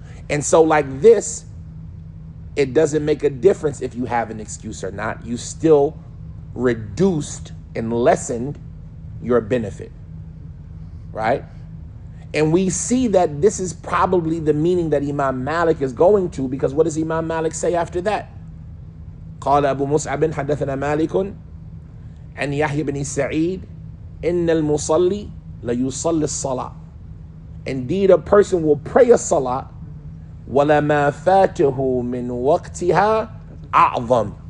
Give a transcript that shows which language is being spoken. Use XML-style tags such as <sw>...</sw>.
<en>And so like this, it doesn't make a difference if you have an excuse or not. You still reduced and lessened your benefit, right? And we see that this is probably the meaning that Imam Malik is going to, because what does Imam Malik say after that?</en> <ar>قال أبو مصعب حدثنا مالك عن يحيى بن سعيد إن المصلي ليصلي الصلاة.</ar> <en>Indeed, a person will pray a salah</en> <ar>وَلَمَا فَاتَهُ مِنْ وَقْتِهَا أَعْظَمُ.</ar>